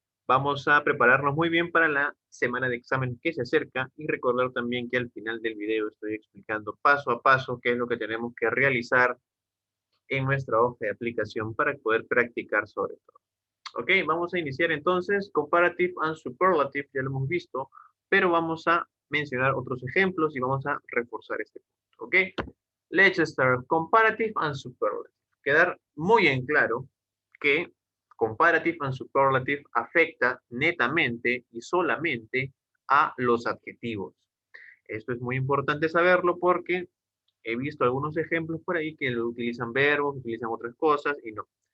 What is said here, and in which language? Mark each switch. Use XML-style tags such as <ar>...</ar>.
<es>Vamos a prepararnos muy bien para la semana de examen que se acerca y recordar también que al final del video estoy explicando paso a paso qué es lo que tenemos que realizar en nuestra hoja de aplicación para poder practicar sobre todo. Ok, vamos a iniciar entonces Comparative and Superlative, ya lo hemos visto, pero vamos a mencionar otros ejemplos y vamos a reforzar este punto.</es> <en>Ok, let's start Comparative and Superlative.</en> <es>Quedar muy en claro que Comparative and Superlative afecta netamente y solamente a los adjetivos. Esto es muy importante saberlo porque he visto algunos ejemplos por ahí que lo utilizan verbos, utilizan otras cosas y no.</es>